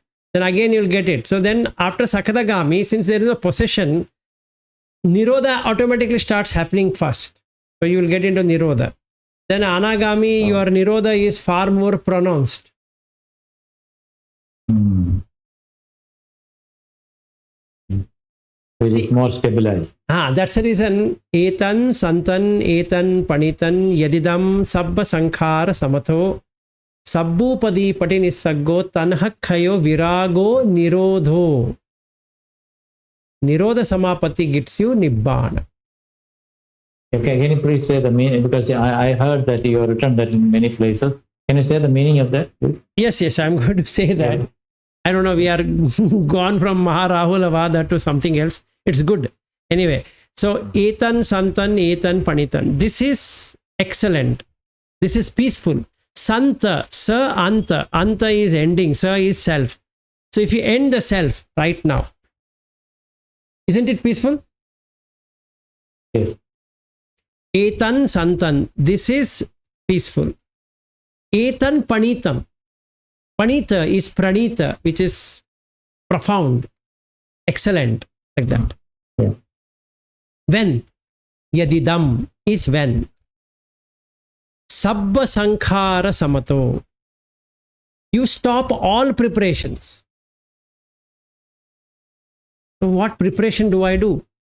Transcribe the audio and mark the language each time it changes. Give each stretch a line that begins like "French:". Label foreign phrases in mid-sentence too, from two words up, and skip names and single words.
English: Then again you will get it. So then after Sakadagami, since there is a possession, Nirodha automatically starts happening first. So you will get into Nirodha. Then Anagami, your Nirodha is far more pronounced. It is more stabilized. That's the reason.
Pali: Etan santan etan panitan yadidam sabba sankhara samatho sabbupadi patinisaggo tanhakhayo virago nirodho. Nirodha Samapatti
English: gets you Nibbana. Okay, can you please say the meaning? Because I heard that you have written that in many places. Can you say the meaning of that, please? Yes, I'm going to say that. Yeah. I don't know, we are gone from Mahārāhulovādasutta to something else. It's good. Anyway, so
Pali: Etan Santan Etan Panitan.
English: This is excellent. This is peaceful. Santa,
Pali: Sa Anta.
English: Anta is ending. Sa is self. So if you end the self right now, isn't it peaceful? Yes.
Pali: Etan Santan.
English: This is peaceful.
Pali: Etan Panitam.
English: Panita is Pranita, which is profound, excellent, like that. Yeah. When? Yadidam is when.
Pali: Sabba Sankhara Samato.
English: you stop all preparations. So what preparation do I do?